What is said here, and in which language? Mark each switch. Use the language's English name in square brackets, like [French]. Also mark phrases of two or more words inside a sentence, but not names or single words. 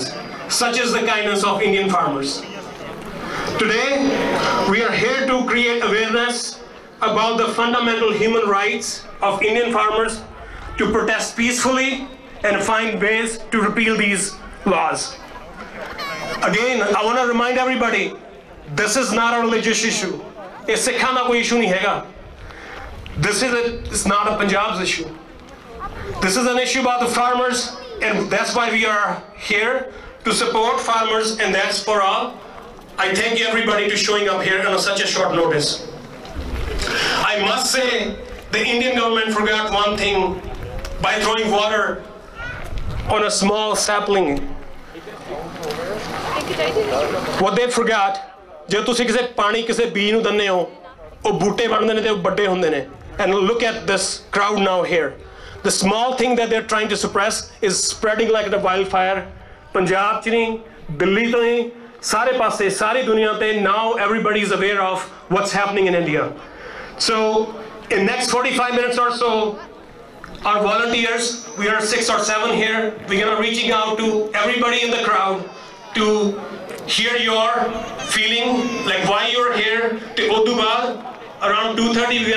[English] Such is the kindness of Indian farmers। Today we are here to create awareness about the fundamental human rights of Indian farmers, to protest peacefully and find ways to repeal these laws। Again I want to remind everybody this is not a religious issue, it's [Punjabi] ਸਿੱਖਾਂ ਦਾ ਕੋਈ issue ਨਹੀਂ ਹੈਗਾ। [English] It's not a Punjab's issue, this is an issue about the farmers and that's why we are here to support farmers and that's for all। I thank everybody for showing up here on such a short notice। I must say the Indian government forgot one thing by throwing water on a small sapling। What they forgot [Punjabi] ਜੇ ਤੁਸੀਂ ਕਿਸੇ ਪਾਣੀ ਕਿਸੇ ਬੀਜ ਨੂੰ ਦਿੰਦੇ ਹੋ ਉਹ ਬੂਟੇ ਬਣਦੇ ਨੇ ਤੇ ਉਹ ਵੱਡੇ ਹੁੰਦੇ ਨੇ [English] and look at this crowd now here the small thing that they're trying to suppress is spreading like a wildfire [Punjabi] ਪੰਜਾਬ 'ਚ ਨਹੀਂ ਦਿੱਲੀ ਤੋਂ ਹੀ ਸਾਰੇ ਪਾਸੇ ਸਾਰੀ ਦੁਨੀਆ ਤੇ [English] now everybody is aware of what's happening in India so in next 45 minutes or so our volunteers we are 6 or 7 here we're gonna reaching out to everybody in the crowd to hear your feeling like why you're here to Odubad around 2:30 we're